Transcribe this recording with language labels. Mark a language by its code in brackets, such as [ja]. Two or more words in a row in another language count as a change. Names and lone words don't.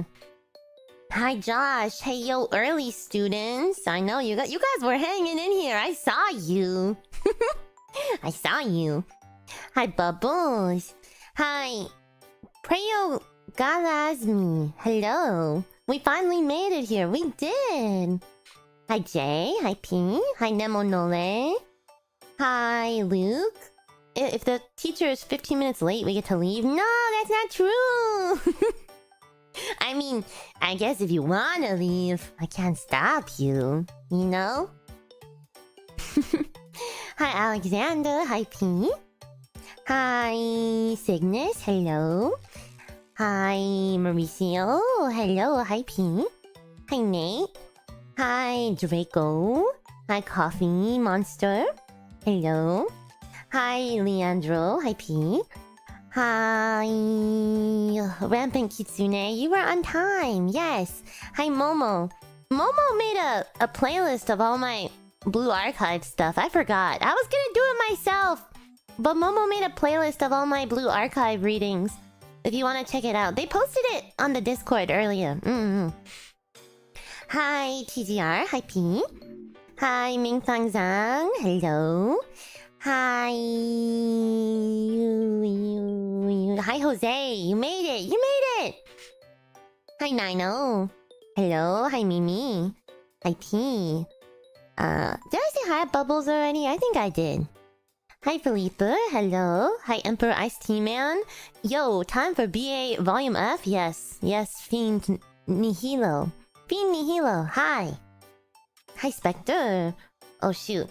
[en] Hi Josh. Hey yo, early students. I know you guys were hanging in here. I saw you. I saw you. Hi Bubbles. Hi Prayo Galasmi. Hello. We finally made it here. We did. Hi Jay. Hi P. Hi Nemonole. Hi Luke. If the teacher is 15 minutes late, we get to leave. No, that's not true. I mean, I guess if you want to leave, I can't stop you. You know? Hi Alexander. Hi P. Hi Cygnus. Hello. Hi Mauricio. Hello. Hi P. Hi Nate. Hi Draco. Hi Coffee Monster. Hello. Hi Leandro. Hi P. Hi Rampant Kitsune. You were on time. Yes. Hi Momo. Momo made a playlist of all my Blue Archive stuff. I forgot. I was gonna do it myself. But Momo made a playlist of all my Blue Archive readings. If you want to check it out. They posted it on the Discord earlier. Hi TGR. Hi P. Hi Ming Fang Zhang. Hello. Hi. Hi Jose. You made it. You made it. Hi Nino. Hello. Hi Mimi. Hi T. Did I say hi Bubbles already? I think I did. Hi Felipe. Hello. Hi Emperor Ice Tea Man. Yo, time for BA Volume F? Yes. Yes, Fiend Nihilo. Fiend Nihilo. Hi. Hi Spectre. Oh shoot.